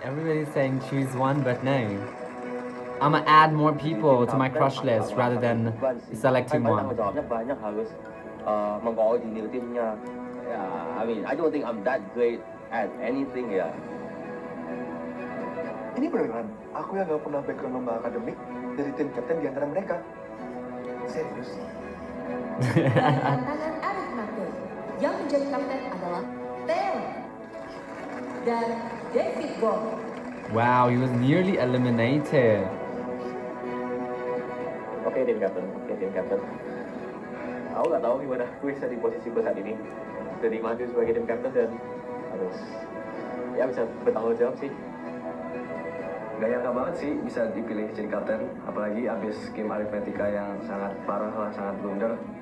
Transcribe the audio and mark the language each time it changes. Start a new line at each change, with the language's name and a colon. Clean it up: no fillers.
English: Everybody's saying choose one, but no. I'ma add more people to my crush list rather than selecting one.
Indonesian: Tanggung jawabnya banyak, harus mengkoordinir timnya.
English: Ya, I mean, I don't think I'm that great at anything ya.
Indonesian: Ini beneran, aku yang gak pernah background lomba akademik dari tim kapten di antara mereka. Serius? Dari tantangan Arif Nakil, yang menjadi kapten adalah Theo dan David Gong.
English: Wow, he was nearly eliminated.
Indonesian: Oke, tim kapten. Aku nggak tahu gimana gue bisa di posisiku saat ini. Jadi maju sebagai tim kapten dan harus ya bisa bertanggung jawab sih. Gak nyangka banget sih bisa dipilih jadi kapten, apalagi abis game aritmetika yang sangat parah lah, sangat blunder.